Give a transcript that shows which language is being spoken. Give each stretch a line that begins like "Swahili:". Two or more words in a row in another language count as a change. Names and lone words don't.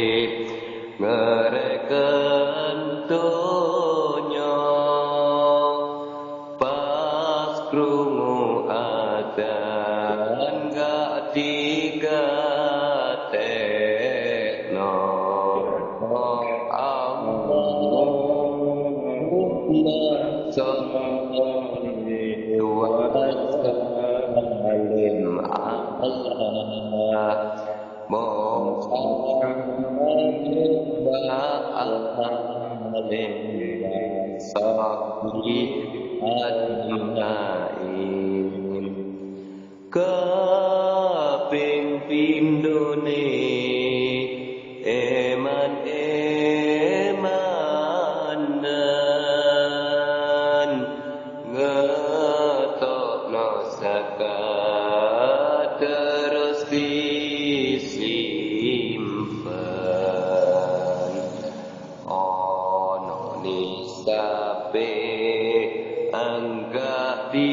Javanese: ngereken donya, pas krungu adzan gak digatekno.
Arabic: اللهم صل وسلم على محمد وعلى آله وصحبه أجمعين.
Javanese: Kaping pindhone eman-emanan ngetokno zakat terus disimpen, ono nisabe anggap